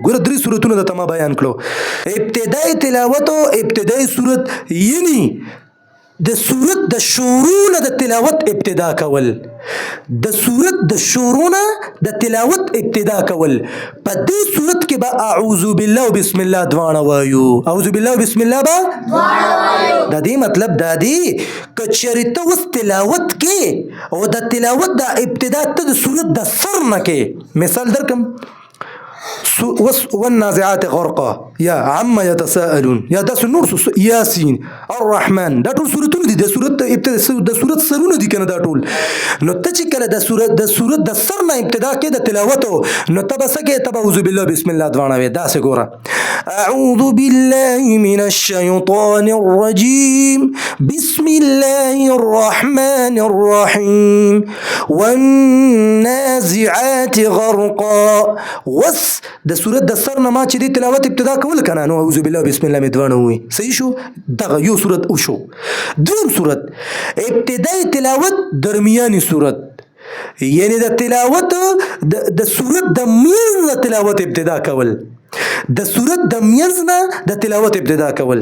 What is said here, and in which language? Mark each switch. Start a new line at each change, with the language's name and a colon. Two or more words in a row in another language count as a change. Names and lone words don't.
Pashto: ګوره درې صورتونه درته ما بیان کړو. ابتدایي تلاوت او ابتدایي صورت، یعنی د صورت د شروع نه د تلاوت ابتدا کول، د صورت د شروع نه د تلاوت ابتدا کول. په دې صورت کې به
Arabic: اعوذ بالله
Pashto: او
Arabic: بسم الله
Pashto: دواړه وایو.
Arabic: اعوذ بالله
Pashto: او
Arabic: بسم الله
Pashto: به دواړه وایو. د دې مطلب دا دی که چېرې ته اوس تلاوت کې او د تلاوت د ابتدا ته د صورت د سر نه کې، مثال درکم
Arabic: والنازعات غرقا
Pashto: یا
Arabic: عما يتساءلون
Pashto: یا داسې نور یاسین الرحمن، دا ټول صورتونه دي د صورت د صورت سرونه دي کنه. دا ټول نو ته چې کله د صورت د سر نه ابتدا کې د تلاوت نو ته به څه کې؟ ته به
Arabic: اعوذ بالله بسم الله
Pashto: دواړه وایې. داسې ګوره
Arabic: اعوذ بالله من الشیطان الرجیم بسم الله الرحمن الرحیم والنازعات غرقا.
Pashto: وس د صورت د سر نه ما چې دی تلاوت ابتدا کول کنه نو
Arabic: اعوذ بالله بسم الله
Pashto: مې دواړه وایي. صحیح شو؟ دغه یو صورت وشو. دویم صورت ابتدایي تلاوت درمیاني صورت، یعنی د تلاوت د صورت د منځ نه تلاوت ابتدا کول، د صورت د منځ نه د تلاوت ابتدا کول.